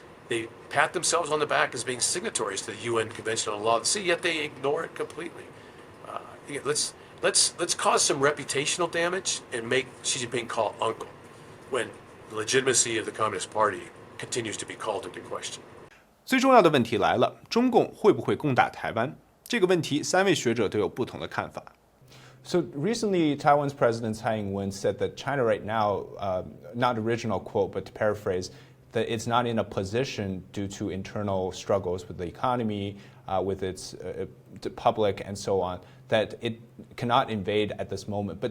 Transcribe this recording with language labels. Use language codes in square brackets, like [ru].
[en] They pat themselves on the back as being signatories to the UN Convention on the Law of the Sea, yet they ignore it completely. Let's cause some reputational damage and make Xi Jinping call uncle when the legitimacy of the Communist Party continues to be called into question. [zh] 最重要的问题来了，中共会不会攻打台湾？这个问题，三位学者都有不同的看法。 [en] So recently, Taiwan's President Tsai Ing-wen said that China right now, not original quote, but to paraphrase, that it's not in a position due to internal struggles with the economy, with its public and so on, that it cannot invade at this moment.